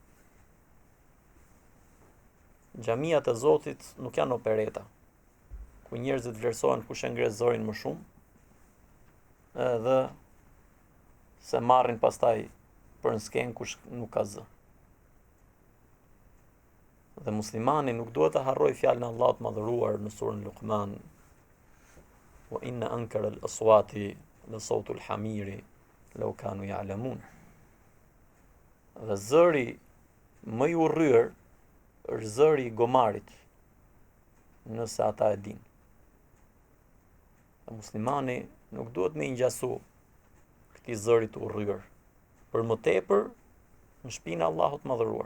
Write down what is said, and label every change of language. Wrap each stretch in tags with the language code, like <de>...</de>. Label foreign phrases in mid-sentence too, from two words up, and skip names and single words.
<sq>Xhamiat e Zotit nuk janë opereta, ku njerëzit vlerësohen kush e ngre zërin më shumë, edhe se marrin pastaj për në sken kush nuk ka zë. Dhe muslimani nuk duhet të harroj fjalën e Allahut të madhëruar në surën Luqman,</sq> <ar>وإن أنكر الأصوات لصوت الحمير لو كانوا يعلمون.</ar> <sq>Dhe zëri më i urryer është zëri i gomarit, nëse ata e din. Dhe muslimani nuk duhet me ngjasu këtij zëri të urryer, për më tepër në shtëpinë e Allahut të madhëruar.</sq>